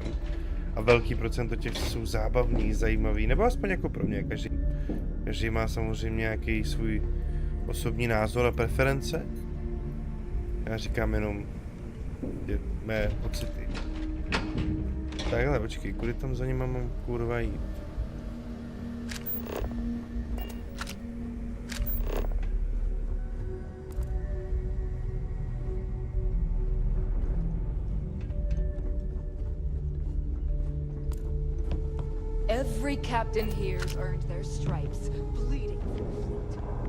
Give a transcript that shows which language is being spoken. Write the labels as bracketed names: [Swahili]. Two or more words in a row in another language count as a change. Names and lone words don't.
[Czech] A velký procento těch, co jsou zábavný, zajímavý, nebo aspoň jako pro mě. Každý má samozřejmě nějaký svůj osobní názor a preference. Já říkám jenom mé pocity. Takhle, počkej, kudy tam za nima mám kurva jít? [English] Every captain here's earned their stripes, bleeding for fleet.